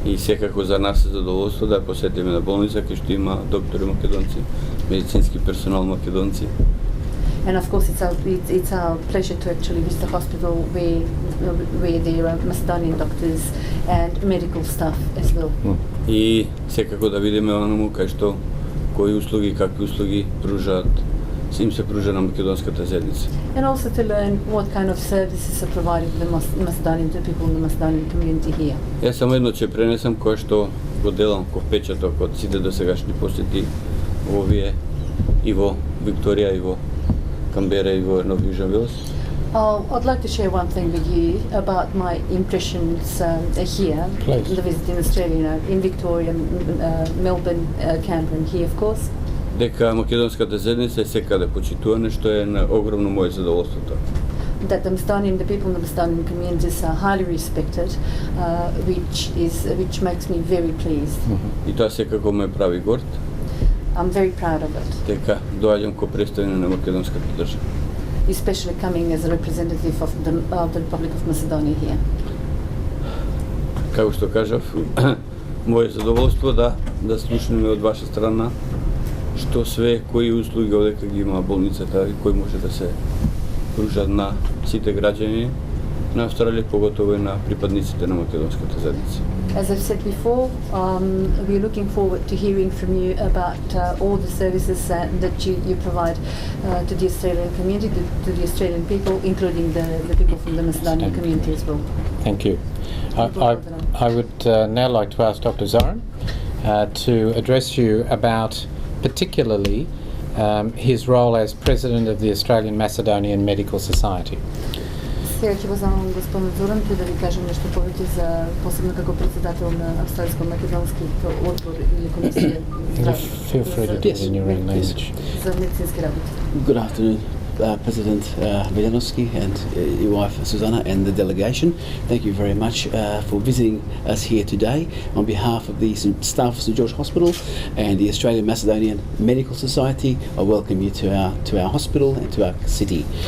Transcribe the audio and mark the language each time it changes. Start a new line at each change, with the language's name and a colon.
Macedonian: И секако за нас е задоволство да посетиме на болница кај што има доктори македонци, медицински персонал македонци.
English: And of course, it's our pleasure to actually visit the hospital where there are Macedonian doctors and medical staff as well.
Macedonian: И секако да видиме оному кај што кои услуги, какви услуги им се пружа на македонската заедница.
English: And also to learn what kind of services are provided to the Macedonian, to people in the Macedonian community here.
Macedonian: Јас само едно ќе пренесам кое што го делам ко впечаток од сите досегашни посети овие и во Викторија, и во Камбера, и во Нов Јужен Велс.
English: I'd like to share one thing with you about my impressions here, the visit in Australia, in Victoria, Melbourne, Canberra, and here, of course.
Macedonian: Дека македонската заедница е секаде почитувана, што е на огромно моје задоволството.
English: That the people in the Macedonian communities are highly respected, which makes me very pleased.
Macedonian: И тоа секако ме прави горд.
English: I'm very proud of it.
Macedonian: Дека доаѓам ко представник на македонската држава.
English: Especially coming as a representative of the Republic of Macedonia here.
Macedonian: Како што кажав, моје задоволство да слушнеме од ваша страна што све, кои услуги одека ги има болницата и кои може да се пружат на сите граѓани на Австралија, поготово и на припадниците на македонската заедница.
English: As I've said before, we're looking forward to hearing from you about all the services that you provide to the Australian community, to the Australian people, including the people from the Macedonian community as well. Thank you. I would now like to ask Dr. Zoran to address you about particularly his role as President of the Australian Macedonian Medical Society.
Macedonian: Сега ќе позовам господин Зоран да ви кажем нешто повеќе за посебно како председател на австралиско-македонски одбор или комисија.
English: Feel free to do it in your own language.
Macedonian: За медицински работи.
English: Good afternoon, President Veljanovski and your wife Susanna and the delegation. Thank you very much for visiting us here today. On behalf of the staff of St George Hospital and the Australian Macedonian Medical Society, I welcome you to our hospital and to our city.